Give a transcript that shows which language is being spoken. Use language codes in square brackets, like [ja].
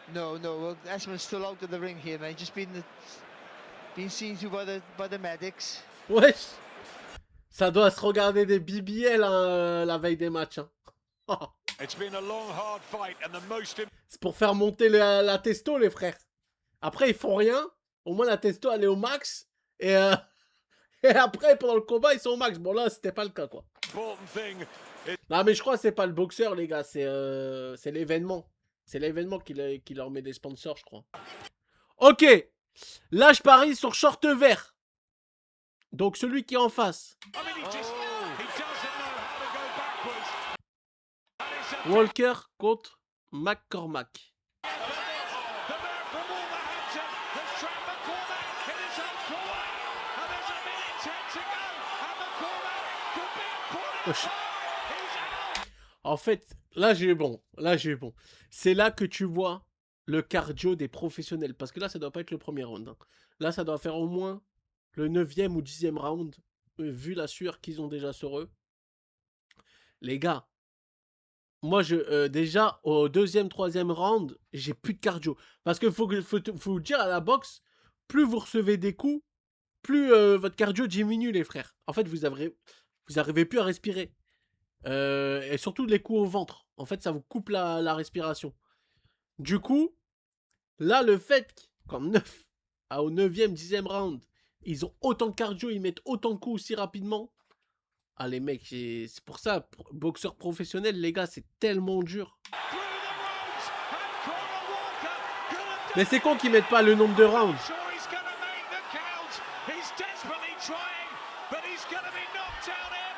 [en] No, well, Esserman's still out of the ring here, mate. Just being seen to by the medics. [fr] Wesh! Ça doit se regarder des BBL hein, la veille des matchs. Hein. [en] It's been a long, hard fight, and the most [fr] C'est pour faire monter la testo, les frères. Après, ils font rien. Au moins, la testo, elle est au max. Et après, pendant le combat, ils sont au max. Bon, là, c'était pas le cas, quoi. important thing is Non, mais je crois que c'est pas le boxeur, les gars. C'est l'événement. C'est l'événement qui leur met des sponsors, je crois. Ok. Là, je parie sur short vert. Donc, celui qui est en face. [en] I mean, he doesn't know how to go backwards. And it's a [fr] Walker contre McCormack. [en] the man from Wolverhampton has trapped McCormack in his own corner. And there's a minute 10 to go. And McCormack could be put in [fr] Wesh. [en] He's out. [fr] En fait, là j'ai eu bon. C'est là que tu vois le cardio des professionnels. Parce que là, ça doit pas être le premier round. Hein. Là, ça doit faire au moins le 9e ou 10e round. Vu la sueur qu'ils ont déjà sur eux. Les gars, moi, déjà, au 2e, 3e round, j'ai plus de cardio. Parce que faut vous dire à la boxe, plus vous recevez des coups, plus votre cardio diminue, les frères. En fait, vous arrivez plus à respirer. Et surtout les coups au ventre. En fait, ça vous coupe la respiration. Du coup, là, le fait qu'au 9e, 10e round, ils ont autant de cardio, ils mettent autant de coups aussi rapidement. Ah, les mecs, c'est pour ça, boxeur professionnel, les gars, c'est tellement dur. [en] Through the ropes. And Conor Walker gonna [fr] Mais c'est con qu'ils mettent pas le nombre de rounds. [en] sure he's going to make the count. He's desperately trying, but he's going to be knocked out here.